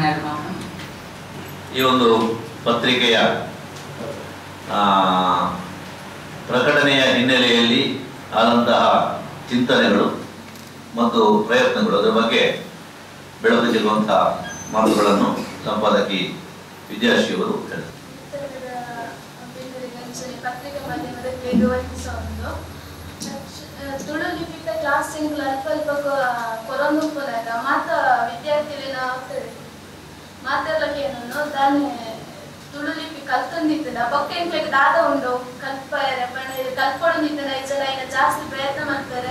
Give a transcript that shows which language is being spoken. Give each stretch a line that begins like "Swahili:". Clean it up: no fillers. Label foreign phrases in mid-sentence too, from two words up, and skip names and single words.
Kannada: ಈ ಒಂದು ಪತ್ರಿಕೆಯ ಪ್ರಕಟಣೆಯ ಹಿನ್ನೆಲೆಯಲ್ಲಿ ಆದಂತಹ ಚಿಂತನೆಗಳು ಮತ್ತು ಪ್ರಯತ್ನಗಳು, ಅದರ ಬಗ್ಗೆ ಬೆಳಕು ಚೆಲ್ಲುವಂತಹ ಮಾತುಗಳನ್ನು ಸಂಪಾದಕಿ ವಿದ್ಯಾಶ್ರೀಯವರು ಹೇಳ್ತಾರೆ.
Tulu: ಪತ್ರಿಕೆ ಮಾಧ್ಯಮದ ತುಳು ಲಿಪಿತ ಕ್ಲಾಸ್ ಅಲ್ಪ ಅಲ್ಪ ಕೊರೊಂದು ಪೋದಾಗ ಮಾತ ವಿದ್ಯಾರ್ಥಿಗಳಿನ ಮಾತೆಲ್ಲಕೇನು ದಾನೆ ತುಳು ಲಿಪಿ ಕಲ್ತೊಂದಿತ್ತನ ಬೊಕ್ಕ ಎಂಕ್ಲೆಗ್ ದಾದ ಉಂಡು ಕಲ್ಪಾರೆ ಕಲ್ಪೊಂದಿತ್ತನ ಜನ
Kannada: ಈಗ ಜಾಸ್ತಿ ಪ್ರಯತ್ನ ಮಾಡ್ತಾರೆ.